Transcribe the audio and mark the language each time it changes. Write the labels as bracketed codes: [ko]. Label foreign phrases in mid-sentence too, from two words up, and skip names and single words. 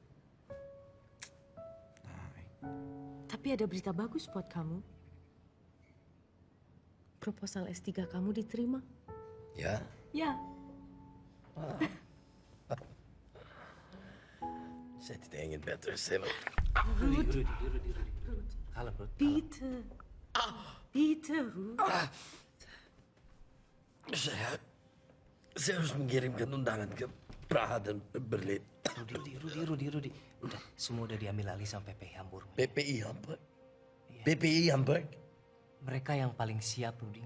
[id] Tapi ada berita bagus buat kamu. Proposal S3 kamu diterima. Ya? Ya. Saya tidak ingin [en] better self. [id] Rudy. Kalem, Rudy. [de] Bitte. Bitte, Ruth. [id] Saya harus mengirimkan undangan ke Praha dan Berlin. Rudy. Udah, semua udah diambil alih sama PPI Hamburg. PPI Hamburg? PPI Hamburg? Mereka yang paling siap, Rudy.